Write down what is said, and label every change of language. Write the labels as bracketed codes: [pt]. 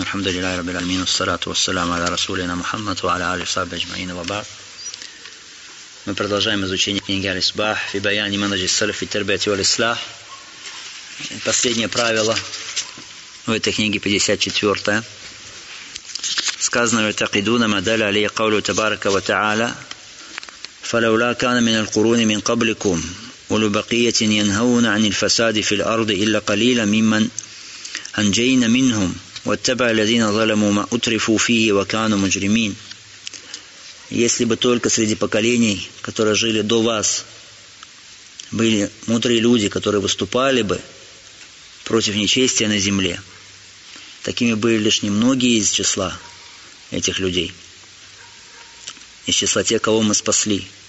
[ar] الحمد لله رب العالمين، والصلاة والسلام على رسولنا محمد وعلى آله وصحبه أجمعين، وبعد. [ru] Мы продолжаем изучение книги Аль-Исбах [ar] في بيان منهج السلف في التربية والإصلاح. [ru] Последнее правило в этой книге 54. Сказано: [ar] يعتقدون ما دل عليه قوله تبارك وتعالى فلولا كان من القرون من قبلكم أولو بقية ينهون عن الفساد في الأرض إلا قليلا ممن أنجينا منهم واتبع الذين ظلموا ما أترفوا فيه وكانوا مجرمين. [ru] Если бы только среди поколений, которые жили до вас, были мудрые люди, которые выступали бы против нечестия на земле, такими были лишь немногие из числа этих людей, из числа тех, кого мы спасли.